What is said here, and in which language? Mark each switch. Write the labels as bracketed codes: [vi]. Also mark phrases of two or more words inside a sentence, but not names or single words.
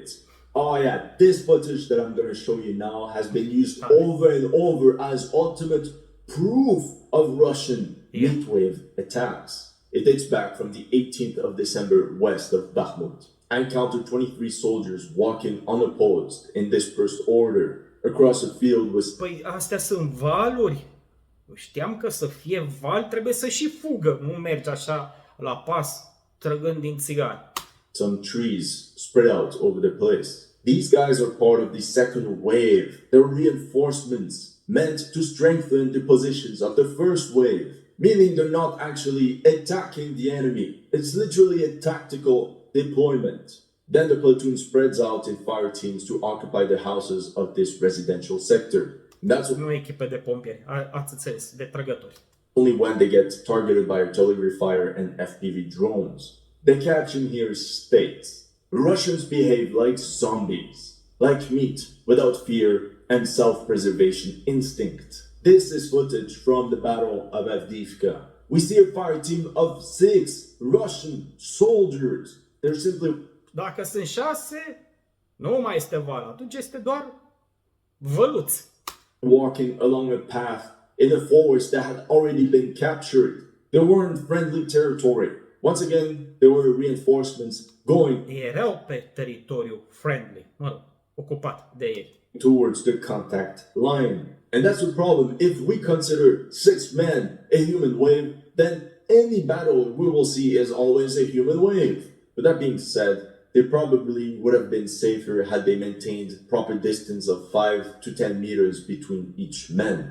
[en] Oh yeah, this footage that I'm going to show you now has been used over and over as ultimate proof of Russian heat wave attacks. It dates back from the 18th of December west of Bakhmut. I encountered 23 soldiers walking unopposed in dispersed order across a field with... [ro] Păi astea sunt valuri. Știam că să fie val trebuie să și fugă. Nu mergi așa la pas trăgând din țigari. [en] Some trees spread out over the place. These guys are part of the second wave. They're reinforcements meant to strengthen the positions of the first wave, meaning they're not actually attacking the enemy. It's literally a tactical deployment. Then the platoon spreads out in fire teams to occupy the houses of this residential sector. That's [ro] Nu echipe de pompieri, ați înțeles, de trăgători. [en] only when they get targeted by artillery fire and FPV drones. The caption here states, Russians behave like zombies, like meat without fear and self-preservation instinct. This is footage from the Battle of Avdiivka. We see a fire team of 6 Russian soldiers. They're simply [ro] Dacă sunt 6, nu mai este val, atunci este doar văluți. [en] walking along a path in a forest that had already been captured. They were in friendly territory. Once again, there were reinforcements going [ro] Erau pe teritoriu friendly, ocupat de ei. [en] towards the contact line. And that's the problem. If we consider 6 men a human wave, then any battle we will see is always a human wave. With that being said, they probably would have been safer had they maintained proper distance of 5 to 10 meters between each man.